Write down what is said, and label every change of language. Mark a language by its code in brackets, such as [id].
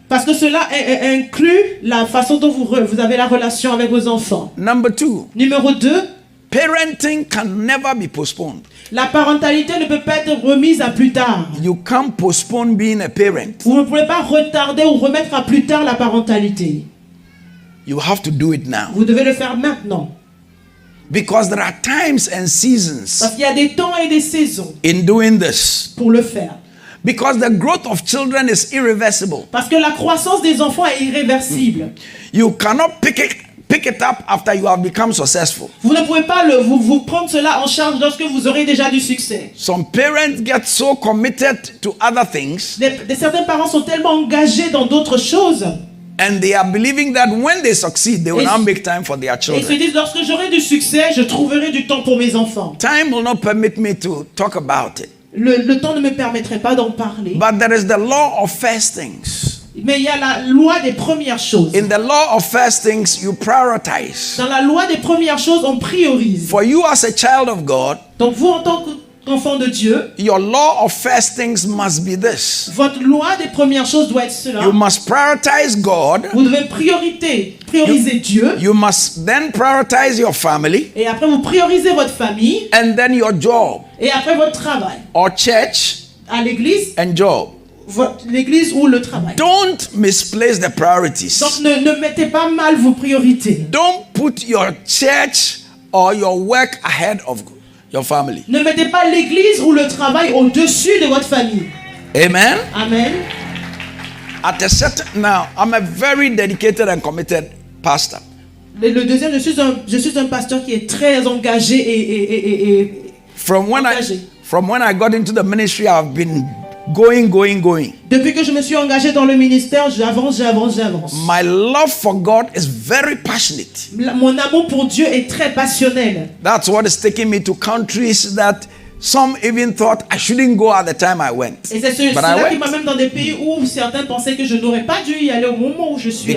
[fr] Parce que cela inclut la façon dont vous avez la relation avec vos enfants. [en] Number 2, [fr] Numéro 2, [en] parenting can never be postponed. [fr] la parentalité ne peut pas être remise à plus tard. [en] You can't postpone being a parent. [fr] Vous ne pouvez pas retarder ou remettre à plus tard la parentalité. [en] You have to do it now. [fr] Vous devez le faire maintenant. [en] Because there are times and [fr] Parce [en] seasons [fr] qu'il y a des temps et des saisons [en] in doing this. [fr] pour le faire. [en] Because the growth of children is irreversible. [fr] Parce que la croissance des enfants est irréversible. [en] You cannot pick it up after you have become successful. [fr] Vous ne pouvez pas vous prendre cela en charge lorsque vous aurez déjà du succès. [en] Some parents get so committed to other things [fr] Certains parents sont tellement engagés dans d'autres choses [en] and they are believing that when they succeed, they will now make time for their [fr] et se [en] children. [fr] disent lorsque j'aurai du succès, je trouverai du temps pour mes enfants. [en] Time will not permit me to talk about it. [fr] Le temps ne me permettrait pas d'en parler. [en] But there is the law of first things. [fr] Mais il y a la loi des premières choses. [en] In the law of first things, you prioritize. [fr] Dans la loi des premières choses, on priorise. [en] For you as a child of God, [fr] Donc vous, en tant qu'enfant de Dieu, [en] your law of first things must be this. [fr] votre loi des premières choses doit être cela. [en] You must prioritize God. [fr] Vous devez prioriser Dieu. [en] You must then prioritize your family [fr] Et après, vous priorisez votre famille. [en] and then your job [fr] Et après, votre travail. [en] or church [fr] À l'église, [en] and job. [fr] l'église ou le travail. [en] Don't misplace the priorities. [fr] Donc ne mettez pas mal vos priorités. [en] Don't put your church or your work ahead of your family. [fr] Ne mettez pas l'église ou le travail au-dessus de votre famille. [en] Amen. [fr] Amen. [en] At a certain now, I'm a very dedicated and committed pastor. [fr] Le deuxième, je suis un pasteur qui est très engagé et [en] From when [fr] engagé. [en] I got into the ministry, I've been going. [fr] Depuis que je me suis engagé dans le ministère, j'avance. [en] My love for God is very passionate. [fr] Mon amour pour Dieu est très passionnel. [en] That's what is taking me to countries that some even thought I shouldn't go at the time I went. [fr] Et c'est [en] But I [fr] cela qui [en] went [fr] m'amène dans des pays où certains pensaient que je n'aurais pas dû y aller au moment où je suis allé.